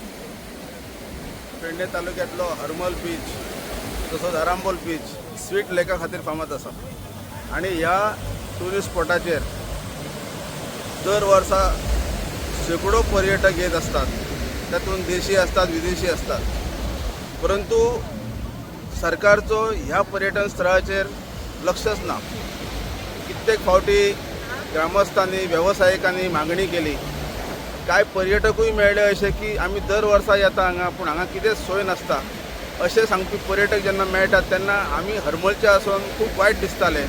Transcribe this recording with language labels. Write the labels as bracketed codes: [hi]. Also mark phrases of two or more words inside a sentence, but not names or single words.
[kok] पेडणे तालुक्यातलो हरमल बीच तसोच आरांबोल बीच स्वीट लेका खातीर फामाद आसा आणि ह्या टुरिस्ट स्पॉटाचेर दर वर्सा शेकडो पर्यटक येत असतात. [mr] त्यातून देशी असतात, विदेशी असतात. [kok] परंतु सरकारचो ह्या पर्यटन स्थळाचेर लक्षच ना. कित्येक फावटी ग्रामस्थांनी व्यावसायिकांनी मागणी केली, काय पर्यटकूय मेळ्ळे अशें की आमी दर वर्सा येता हांगा, पूण हांगा कितेंच सोय नासता अशें सांगपी पर्यटक जेन्ना मेळटात तेन्ना आमी हरमलचे आसून खूब वायट दिसतालें.